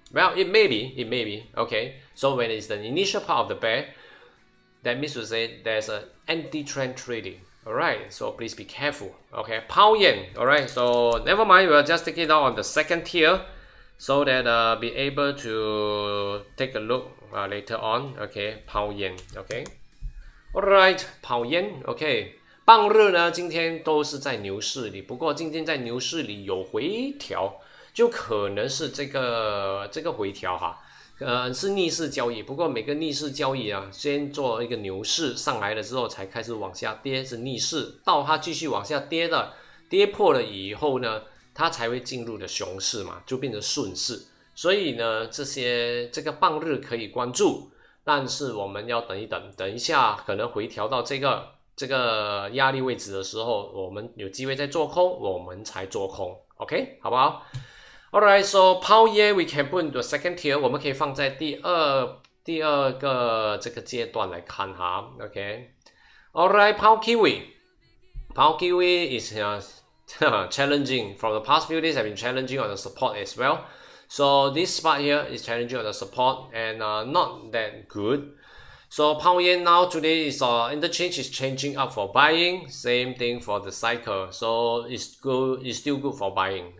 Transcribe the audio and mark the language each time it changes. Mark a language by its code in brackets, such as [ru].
[en] Well, it may be, okay. So when it's the initial part of the bear, that means to say there's an anti-trend trading. Alright, so please be careful. Okay, pound yen. Alright, so never mind, we'll just take it down on the second tier so that be able to take a look later on. Okay, pound yen. Okay, alright, pound yen. [zh] Okay, 棒日呢今天都是在牛市里，不过今天在牛市里有回调，就可能是这个回调哈。是逆势交易，不过每个逆势交易啊，先做一个牛市上来了之后，才开始往下跌，是逆势，到它继续往下跌跌破了以后呢，它才会进入的熊市嘛，就变成顺势。所以呢，这个半日可以关注，但是我们要等一等，等一下可能回调到这个压力位置的时候，我们有机会再做空，我们才做空 ，OK， 好不好 ？ [en] Alright, so pound yen we can put into a second tier， [zh] 我们可以放在第二个这个阶段来看哈 ，OK。 [en] Alright, pound kiwi is challenging. From the past few days, have been challenging on the support as well. So this spot here is challenging on the support and not that good. So pound yen now today is interchange is changing up for buying. Same thing for the cycle. So it's still good for buying.